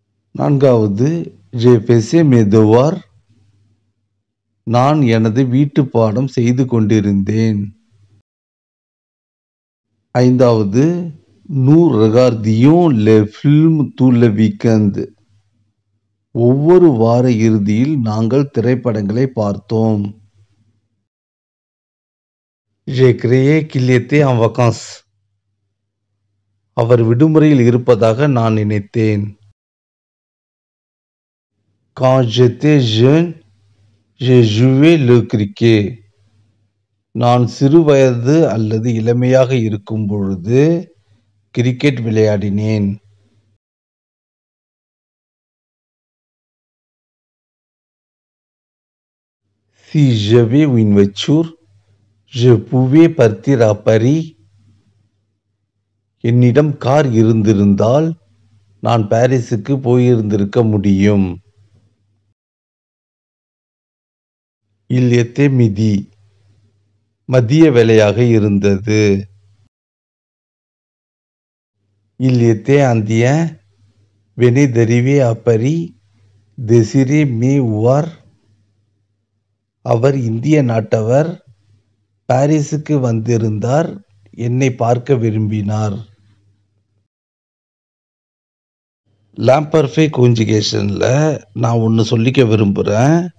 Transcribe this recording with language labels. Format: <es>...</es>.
<ta>நான்காவது</ta> <fr>je faisais mes devoirs,</fr> <ta>நான் எனது வீட்டு பாடம் செய்து கொண்டிருந்தேன். ஐந்தாவது</ta> <fr>nous regardions les films tout le week-end,</fr> <ta>ஒவ்வொரு வார இறுதியில் நாங்கள் திரைப்படங்களை பார்த்தோம்.</ta> <fr>j'ai créé qu'il était en vacances,</fr> <ta>அவர் விடுமுறையில் இருப்பதாக நான் நினைத்தேன்.</ta> <fr>quand j'étais jeune j'ai joué le cricket,</fr> <ta>நான் சிறு வயது அல்லது இளமையாக இருக்கும் பொழுது cricket விளையாடினேன்.</ta> <fr>si j'avais une voiture je pouvais partir à Paris,</fr> <ta>என்னிடம் கார் இருந்திருந்தால் நான் பாரிஸுக்கு போயிருந்திருக்க முடியும்.</ta> <fr>il était midi,</fr> <ta>மதிய வேளையாக இருந்தது.</ta> <fr>il était indien, venait d'arriver à Paris, désirait me voir,</fr> <ta>அவர் இந்திய நாட்டவர், பாரிஸுக்கு வந்திருந்தார், என்னை பார்க்க விரும்பினார். l'imperfect conjugationல நான் ஒன்று சொல்லிக்க விரும்புகிறேன்.</ta>